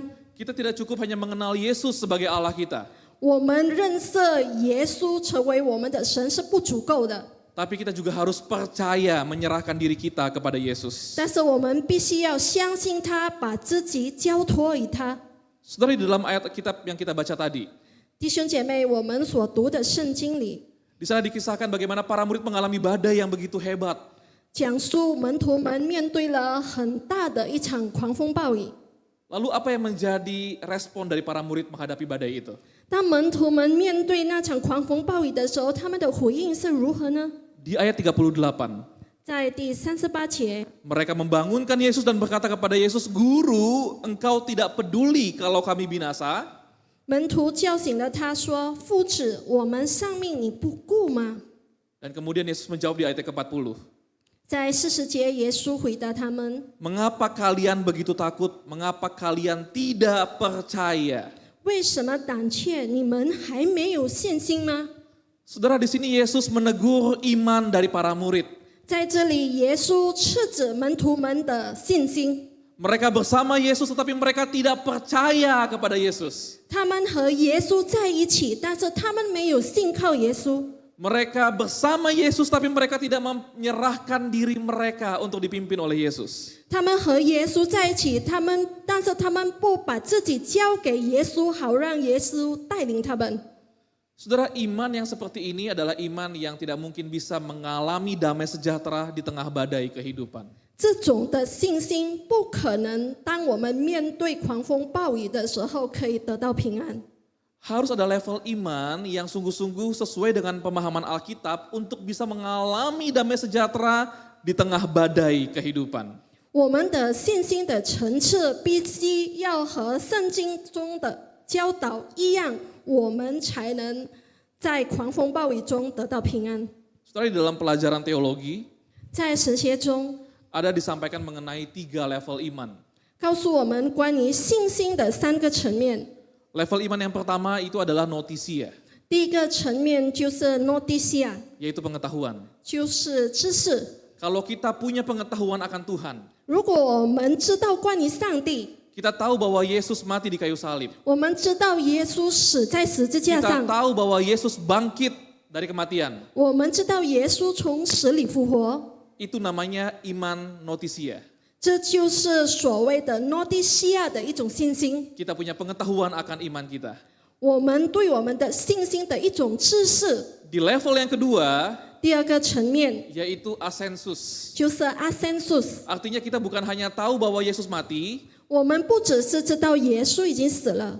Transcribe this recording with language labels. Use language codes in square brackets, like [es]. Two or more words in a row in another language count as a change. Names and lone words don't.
[id] kita tidak cukup hanya mengenal Yesus sebagai Allah kita, [zh] 我们认识耶稣成为我们的神是不足够的， [id] tapi kita juga harus percaya menyerahkan diri kita kepada Yesus. [zh] 但是我们必须要相信他，把自己交托于他。 [id] Saudara, di dalam ayat kitab yang kita baca tadi, [zh] 弟兄姐妹，我们所读的圣经里 [id] di sana dikisahkan bagaimana para murid mengalami badai yang begitu hebat. [zh] 讲述门徒们面对了很大的一场狂风暴雨。 [id] Lalu apa yang menjadi respon dari para murid menghadapi badai itu? [zh] 当门徒们面对那场狂风暴雨的时候，他们的回应是如何呢？ [id] Di ayat 38, [zh] 在第38节， [id] mereka membangunkan Yesus dan berkata kepada Yesus, "Guru, engkau tidak peduli kalau kami binasa?" [zh] 门徒叫醒了他说：“夫子，我们丧命你不顾吗 [id] Dan kemudian Yesus menjawab di ayat ke-40, [zh] 在40节，耶稣回答他们 [id] "Mengapa kalian begitu takut? Mengapa kalian tidak percaya?" [zh] 为什么胆怯？你们还没有信心吗？ [id] Saudara, di sini Yesus menegur iman dari para murid. [zh] 在这里，耶稣斥责门徒们的信心。 [id] Mereka bersama Yesus tetapi mereka tidak percaya kepada Yesus. [zh] 他们和耶稣在一起，但是他们没有信靠耶稣。 [id] Mereka bersama Yesus tapi mereka tidak menyerahkan diri mereka untuk dipimpin oleh Yesus. [zh] 他们和耶稣在一起，但是他们不把自己交给耶稣，好让耶稣带领他们。 [id] Saudara, iman yang seperti ini adalah iman yang tidak mungkin bisa mengalami damai sejahtera di tengah badai kehidupan. [zh] 这种的信心不可能，当我们面对狂风暴雨的时候，可以得到平安。 [id] Harus ada level iman yang sungguh-sungguh sesuai dengan pemahaman Alkitab untuk bisa mengalami damai sejahtera di tengah badai kehidupan. [zh] 我们的信心的层次必须要和圣经中的教导一样，我们才能在狂风暴雨中得到平安。 [id] Saudara, di dalam pelajaran teologi [zh] 在神学中 [id] ada disampaikan mengenai 3 level iman. [zh] 告诉我们关于信心的3个层面。 [id] Level iman yang pertama itu adalah notisia, [zh] 第一个层面就是 noticia， [id] yaitu pengetahuan. [zh] 就是知识。 [id] Kalau kita punya pengetahuan akan Tuhan, [zh] 如果我们知道关于上帝， [id] kita tahu bahwa Yesus mati di kayu salib. [zh] 我们知道耶稣死在十字架 [id] Kita [zh] 上， [id] tahu bahwa Yesus bangkit dari kematian. [zh] 我们知道耶稣从死里复活， [id] Itu namanya iman notisia. [zh] 这就是所谓的 noticia 的一种信心。 [id] Kita punya pengetahuan akan iman kita. [zh] 我们对我们的信心的一种知识。 [id] Di level yang kedua, [zh] 第二个层面 [id] yaitu asensus. [zh] 就是 ascensus， [id] Artinya kita bukan hanya tahu bahwa Yesus mati, [zh] 我们不只是知道耶稣已经死了，